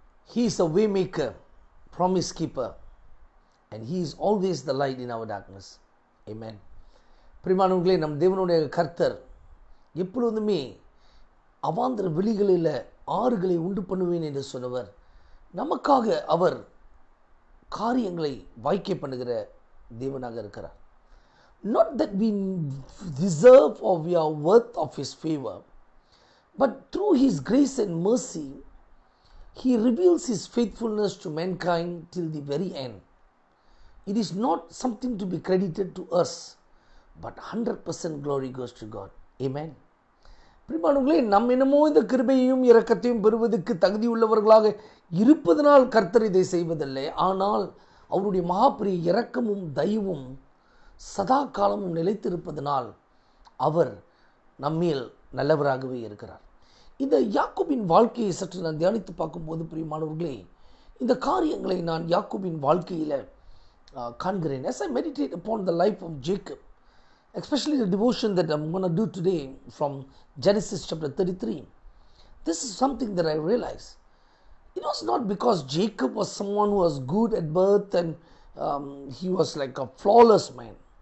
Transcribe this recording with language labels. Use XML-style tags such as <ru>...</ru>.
<en>He is a way maker, promise keeper, and He is always the light in our darkness. Amen.</en> <ta>பிரியமானவர்களே, நம் தேவனுடைய கர்த்தர் எப்பொழுதுமே அவாந்தர வெளிகளில் ஆறுகளை உண்டு பண்ணுவேன் என்று சொன்னவர், நமக்காக அவர் காரியங்களை வாய்க்க பண்ணுகிற தேவனாக இருக்கிறார்.</ta> <en>Not that we deserve or we are worth of His favor, but through His grace and mercy, He reveals His faithfulness to mankind till the very end. It is not something to be credited to us, but 100% glory goes to God. Amen.</en> <ta>பிரியமானவர்களே, நம் என்னமோ இந்த கிருபையையும் இரக்கத்தையும் பெறுவதற்கு தகுதி உள்ளவர்களாக இருப்பதனால் கர்த்தர் இதை செய்வதில்லை. ஆனால் அவருடைய மகாபிரிய இரக்கமும் தயவும் சதா காலமும் நிலைத்திருப்பதனால் அவர் நம்மேல் நல்லவராகவே இருக்கிறார். இந்த யாக்கோபின் வாழ்க்கையை சற்று நான் தியானித்து பார்க்கும்போது பிரியமானவர்களே, இந்த காரியங்களை நான் யாக்கோபின் வாழ்க்கையில் காண்கிறேன்.</ta> <en>As I meditate upon the life of Jacob, especially the devotion that I'm going to do today from Genesis chapter 33, this is something that I realize. It was not because Jacob was someone who was good at birth and he was like a flawless man.</en>